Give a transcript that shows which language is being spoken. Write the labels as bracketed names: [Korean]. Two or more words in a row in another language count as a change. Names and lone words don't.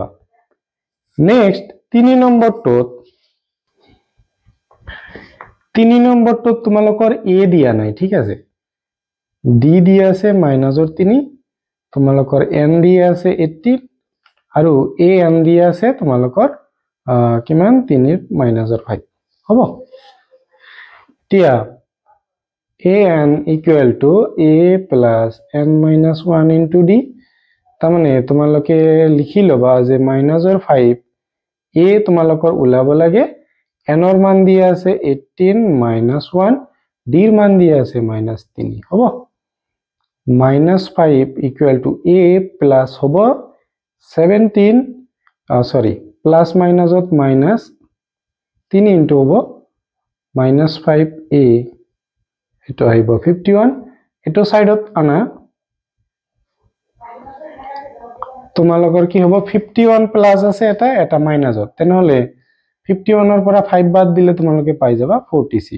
[Assamese] নেক্সট 3 নম্বৰটোত তোমালোকৰ a দিয়া নাই, ঠিক আছে। d দিয়া আছে মাইনাসৰ 3, তোমালোকৰ n দিয়া আছে 18 আৰু an দিয়া আছে তোমালোকৰ কিমান 3 মাইনাসৰ 5। হ'ব, এতিয়া [English] an equal to a plus n minus 1 into d। [Assamese] তাৰ মানে তোমালোকে লিখি লবা যে মাইনাসৰ 5 a তোমালোকৰ ওলাব লাগে, এনৰ মান দিয়া আছে 18 minus 1, ডিৰ মান দিয়া আছে -3। হ'ব, -5 [English] equal to a plus [Assamese] হ'ব 17, প্লাস মাইনাসত -3 ইনটু হ'ব -5a, এটো আহিব 51। এটো সাইডত আনা তোমালোকৰ কি হ'ব 51 প্লাস আছে এটা মাইনাসত, তেনেহলে 51 ৰ পৰা 5 বাদ দিলে তোমালোকে পাই যাবা 46।